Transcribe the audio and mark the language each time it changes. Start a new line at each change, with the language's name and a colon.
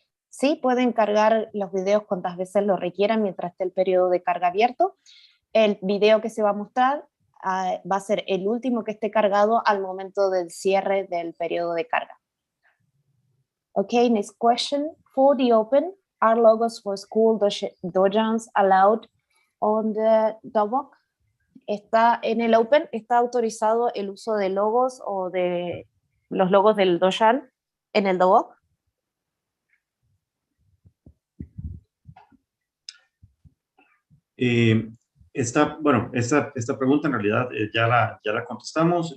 Spanish: Sí, pueden cargar los videos cuantas veces lo requieran mientras esté el periodo de carga abierto. El video que se va a mostrar va a ser el último que esté cargado al momento del cierre del periodo de carga.
English: Okay, next question. For the Open, are logos for school dojans allowed on the DOBOC?
Spanish: Está en el Open, ¿está autorizado el uso de logos o de los logos del dojan en el DOBOC? Esta pregunta en realidad ya la contestamos.